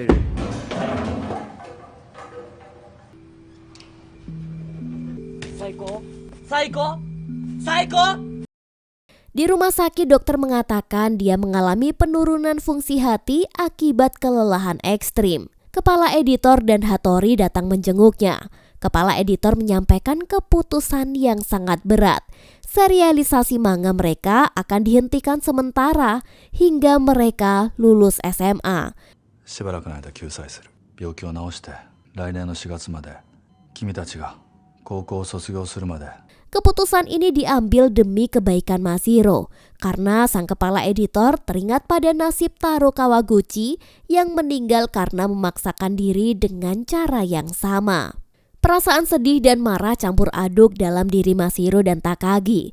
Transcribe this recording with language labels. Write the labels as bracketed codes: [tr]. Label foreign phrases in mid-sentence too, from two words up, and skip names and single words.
[id] Di rumah sakit dokter mengatakan dia mengalami penurunan fungsi hati akibat kelelahan ekstrim. Kepala editor dan Hattori datang menjenguknya. Kepala editor menyampaikan keputusan yang sangat berat. Serialisasi manga mereka akan dihentikan sementara hingga mereka lulus SMA. [ja] しばらくの間救済する。病気を治して来年の4月まで君たちが高校を卒業するまで [id] Keputusan ini diambil demi kebaikan Mashiro karena sang kepala editor teringat pada nasib Taro Kawaguchi yang meninggal karena memaksakan diri dengan cara yang sama. Perasaan sedih dan marah campur aduk dalam diri Mashiro dan Takagi.